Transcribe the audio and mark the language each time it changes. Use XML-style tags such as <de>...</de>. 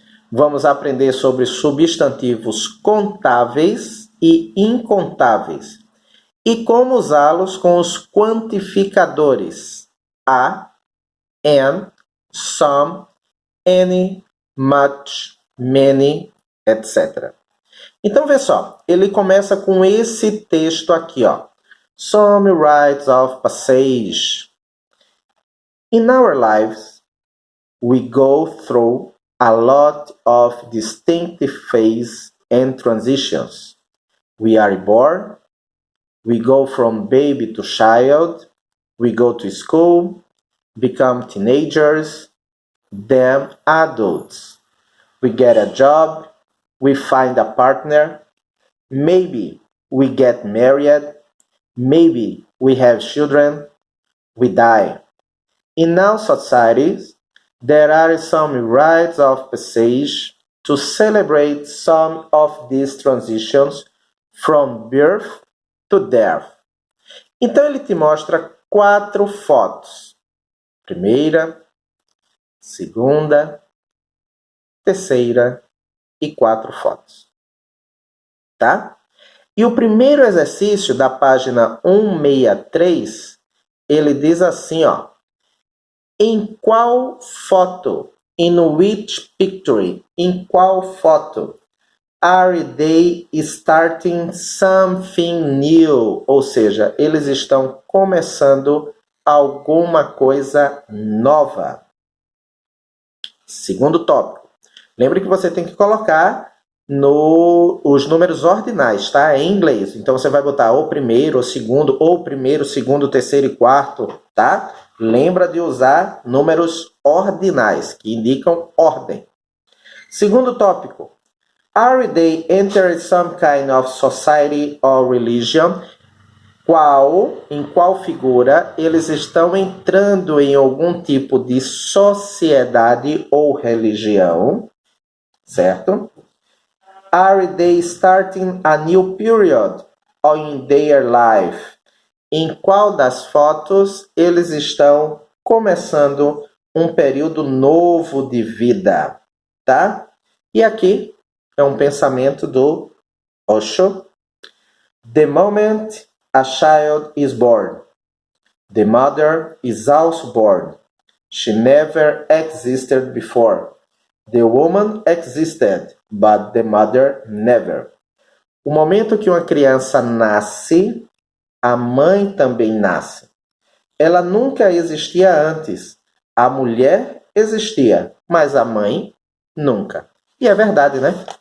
<pt>Vamos aprender sobre substantivos contáveis e incontáveis e como usá-los com os quantificadores a, and, some, any, much, many, etc. Então, vê só, ele começa com esse texto aqui, ó.</pt> <en>Some rites of passage. In our lives, we go through a lot of distinctive phases and transitions. We are born, we go from baby to child, we go to school, become teenagers, then adults. We get a job, we find a partner. Maybe we get married. Maybe we have children. We die. In our societies, there are some rites of passage to celebrate some of these transitions from birth to death.</en> <pt>Então ele te mostra 4 fotos. Primeira, segunda, terceira e 4 fotos. Tá? E o primeiro exercício da página 163, ele diz assim, ó. Em qual foto?</pt> <en>In which picture?</en> <pt>Em qual foto?</pt> <en>Are they starting something new?</en> <pt>Ou seja, eles estão começando alguma coisa nova. Segundo tópico. Lembre que você tem que colocar os números ordinais, tá? Em inglês. Então você vai botar ou primeiro, ou primeiro, segundo, terceiro e quarto, tá? Lembra de usar números ordinais, que indicam ordem. Segundo tópico.</pt> <en>Are they entering some kind of society or religion?</en> <pt>Em qual figura eles estão entrando em algum tipo de sociedade ou religião? Certo?</pt> <en>Are they starting a new period in their life?</en> <pt>Em qual das fotos eles estão começando um período novo de vida, tá? E aqui é um pensamento do Osho.</pt> <en>The moment a child is born, the mother is also born. She never existed before. The woman existed, but the mother never.</en> <pt>O momento que uma criança nasce, a mãe também nasce. Ela nunca existia antes. A mulher existia, mas a mãe nunca. E é verdade, né?</pt>